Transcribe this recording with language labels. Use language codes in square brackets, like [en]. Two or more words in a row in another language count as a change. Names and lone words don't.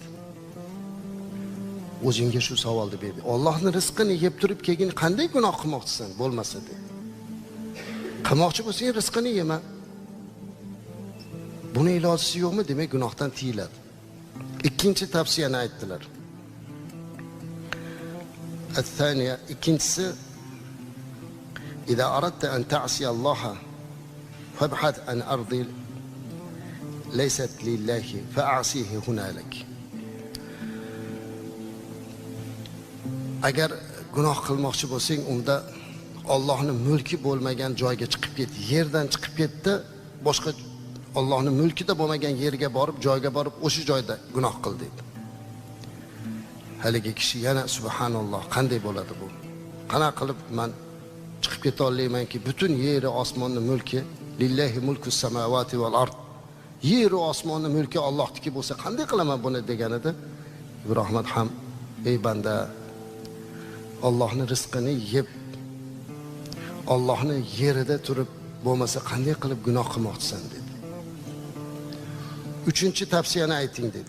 [uz] O'zingga shu savolni berdi. Allohning rizqini yeb turib keyin qanday gunoh qilmoqchisan bo'lmasa dedi. Qilmoqchi bo'lsang rizqini yema. Buni ilojisi yo'qmi? Demak gunohdan tiyiladi. İkinci tavsiyani aytdilar. [ar] الثانية ikincisi إذا أردت أن تعصي الله فابحث عن أرض ليست لله فأعصيه هنالك. [uz] Agar gunoh qilmoqchi bo'lsang, unda Allohning mulki bo'lmagan joyga chiqib ket, yerdan chiqib ketdi, boshqa Allohning mulkida bo'lmagan yerga borib, joyga borib, o'sha joyda gunoh qil dedi. Haligi kishi yana subhanalloh, qanday bo'ladi bu? Qana qilib men chiqib keta olmaymanki, butun yer va osmonning mulki [ar] لله ملك السماوات والأرض. [uz] Yer va osmonning mulki Allohniki bo'lsa, qanday qilaman buni deganida, Ibrohim ham ey banda, Allohning rizqini yeb, Allohning yerida turib bo'lmasa qanday qilib gunoh qilmoqchisan dedi. Üçüncü tavsiyani ayting dedi.